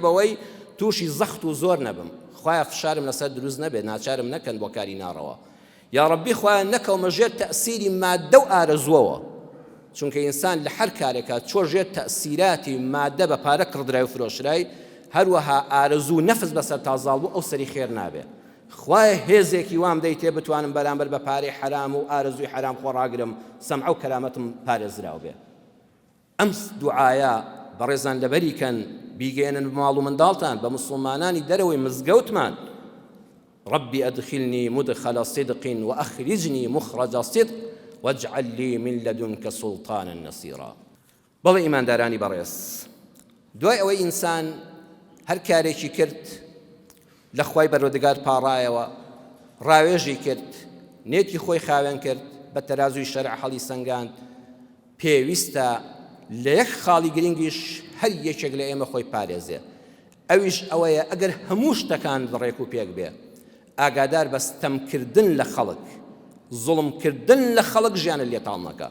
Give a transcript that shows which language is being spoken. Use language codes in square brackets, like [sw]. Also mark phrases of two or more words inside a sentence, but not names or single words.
[ckb] بەوەی تووشی زەخت و زۆر نەبم خوای فشارم لەسەر دروست نەبێت ناچارم نەکەن بۆ کاری ناڕەوە یا ڕەبی خوای نەکەومە ژێر تەئسیری مادە و ئارەزووەوە چونکە ئینسان لە هەر کارێکە چۆ ژێر تەئسیراتی مادە بە پارە کڕدرای و فرۆشرای هەروەها ئارەزوو نەفس بەسەر تازاڵ بوو ئەو سەری خێر نابێ خوای هێزێکی وام دەیتێ بتوانم بەرامبەر بە پارەی حرام و ئارەزووی حرام خۆڕاگرم سەمع و کەرامەتم پارێزراو بێ. ئەم دوعایە بەڕێزان لەبەریکەن بیگەێنن بماڵ و منداڵتان بە مسلمانانی دەرەوەی مزگەوتمان [ar] ربي أدخلني مدخل صدق وأخرجني مخرج صدق واجعل لي من لدنك سلطانا نصيرا. [ckb] بەڵێ ئیماندارانی بەڕێز دوای ئەوەی ئینسان هەر کارێکی کرد لە خوای بەروەردگار پاڕایەوە ڕاوێژی کرد نێتی خۆی خاوێن کرد بە تەرازوی شەرع هەڵی سەنگاند پێویستە لە یەک خاڵی گرنگیش هەر یەکێک لە ئێمە خۆی پارێزێ ئەویش ئەوەیە ئەگەر هەموو شتەکان ڕێک و پێک بێ ئاگادار بە ستەمکردن لە خەڵک زوڵمکردن لە خەڵک ژیانە لێتاڵ نەکە.